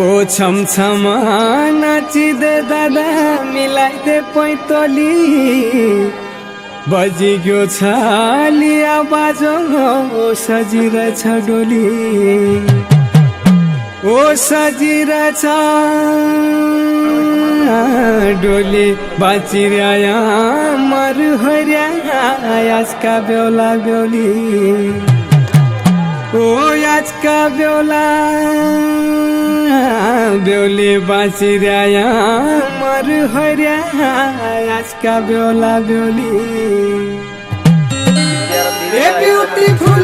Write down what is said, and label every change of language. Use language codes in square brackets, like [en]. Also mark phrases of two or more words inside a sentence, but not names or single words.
[ne] छमछमा नाचिदे दादा मिलाइदे पैतली बजिग्यो छाली आवाज सजिरहेछ डोली ओ सजिरहेछ डोली बाँचिरह्या मरुहर्या आजका बेहुला बेहुली ओ आजका बेहुला बेहुली बाँचिरह्या मरुहर्या आजका बेहुला बेहुली [en] a beautiful